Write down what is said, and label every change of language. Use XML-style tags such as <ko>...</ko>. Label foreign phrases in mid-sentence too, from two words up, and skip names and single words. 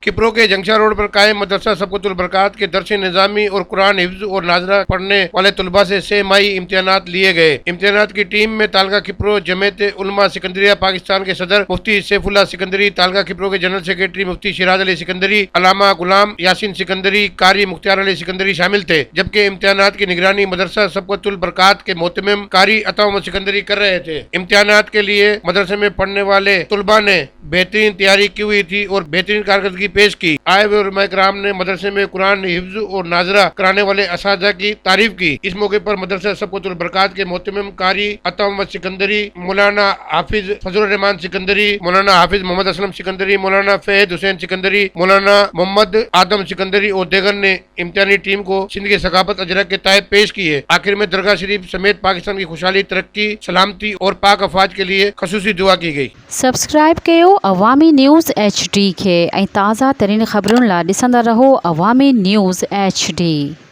<ur>کپرو کے جنکشا روڈ پر قائم مدرسہ سبقت البرکات کے درس نظامی اور قرآن حفظ اور ناظرہ پڑھنے والے طلبہ سے 6 مئی امتحانات لیے گئے. امتحانات کی ٹیم میں تعلقہ کپرو جمعیت علماء سکندریہ پاکستان کے صدر مفتی سیف اللہ سکندری، تعلقہ کپرو کے جنرل سیکرٹری مفتی شیراز علی سکندری، علامہ غلام یاسین سکندری، قاری مختیار علی سکندری شامل تھے. جبکہ امتحانات کی نگرانی مدرسہ سبقت البرکات کے مہتمم قاری عطا محمد سکندری کر رہے تھے. امتحانات کے لیے مدرسے میں پڑھنے والے طلبہ نے بہترین تیاری کی ہوئی تھی اور بہترین کارکردگی پیش کی. آئے ہوئے علماء کرام نے مدرسے میں قرآن حفظ اور ناظرہ کرانے والے اساتذہ کی تعریف کی. اس موقع پر مدرسہ سبقت البرکات کے مہتمم قاری عطا محمد سکندری، مولانا حافظ فضل الرحمان سکندری، مولانا حافظ محمد اسلم سکندری، مولانا فید حسین سکندری، مولانا محمد آدم سکندری اور دیگر نے امتحانی ٹیم کو سندھ کے ثقافت اجرا کے تحت پیش کیے. آخر میں درگاہ شریف سمیت پاکستان کی خوشحالی، ترقی، سلامتی اور پاک افواج کے لیے خصوصی دعا کی گئی.</ur> <sd>सब्सक्राइब कयो अवामी न्यूज़ HD खे ऐं ताज़ा तरीन ख़बरुनि लाइ ॾिसंदा रहो अवामी न्यूज़ HD।</sd>